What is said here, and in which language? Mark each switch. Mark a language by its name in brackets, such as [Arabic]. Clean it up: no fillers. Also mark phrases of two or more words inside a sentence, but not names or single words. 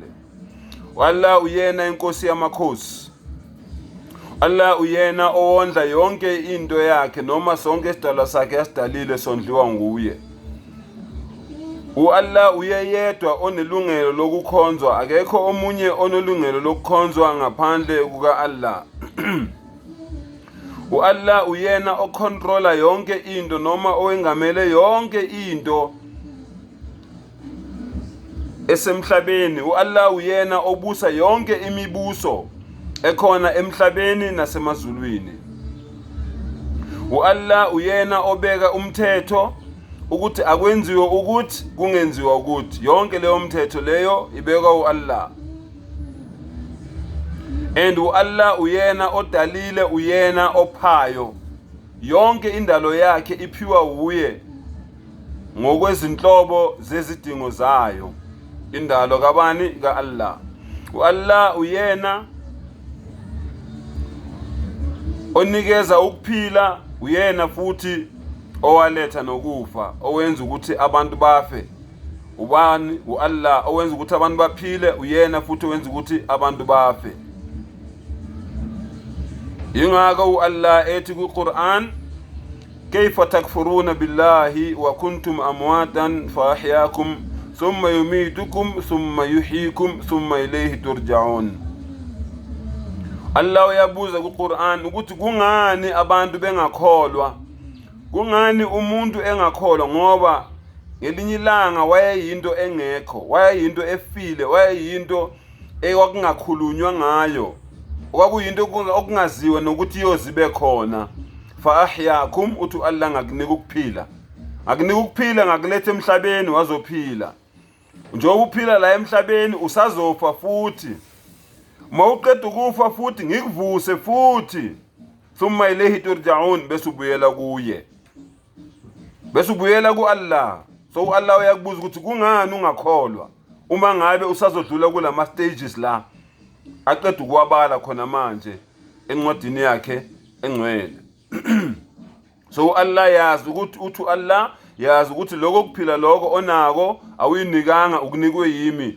[Zulu] Allah uyena inkosi yamakhosi. Allah uyena owondla yonke into yakhe noma sonke isidalwa sakhe yasidalile sondliwa nguye. Allah uyedwa onelungelo lokukhonzwa, akekho omunye onelungelo lokukhonzwa ngaphandle kuka Allah. Allah uyena ocontrola yonke into noma owengamele yonke into esemhlabeni. Allah uyena obusa yonke imibuso ekhona emhlabeni nasemazulwini. Allah uyena obeka umthetho ukuthi akwenziwe ukuthi kungenziwa ukuthi. Yonke leyo mthetho leyo ibekwa Allah. And Allah uyena odalile, uyena ophayo. Yonke indalo yakhe iphiwa uye ngokwezinhlobo zezidingo zayo. Indalo kabani? Ka Allah. Allah uyena onikeza ukuphila, uyena futhi owaletha nokufa, owenza ukuthi abantu bafe. Ubani? Allah owenza ukuthi abantu baphile, uyena futhi owenza ukuthi abantu bafe. Yingakho Allah ethi ku-Quran, [Arabic] كيف تكفرون بالله وكنتم أمواتا فأحياكم ثم يميتكم ثم يحييكم ثم إليه ترجعون. [Zulu] Allah uyabuza ku-Quran ukuthi kungani abantu bengakholwa, kungani umuntu engakholwa, ngoba ngelinye ilanga wayeyinto engekho, wayeyinto efile, wayeyinto ekwakungakhulunywa ngayo, kwakuyinto okungaziwa nokuthi yozibe khona. [Arabic] فأحياكم, [Zulu] uthi Allah ngakunika ukuphila, ngakunika ukuphila, ngakuletha emhlabeni wazophila. Njengoba uphila la emhlabeni usazofa futhi, mawuqeda ukufa futhi ngikuvuse futhi. [Arabic] ثم إليه ترجعون, [Zulu] bese ubuyela kuye, bese ubuyela ku Allah. So Allah uyakubuza ukuthi kungani ungakholwa uma ngabe usazodlula kulama stages la aqeda ukuwabala khona manje encwadini yakhe engcwele. So Allah yazi ukuthi uthu Allah yazi ukuthi lokho kuphila lokho onako awuyinikanga, ukunikwe yimi.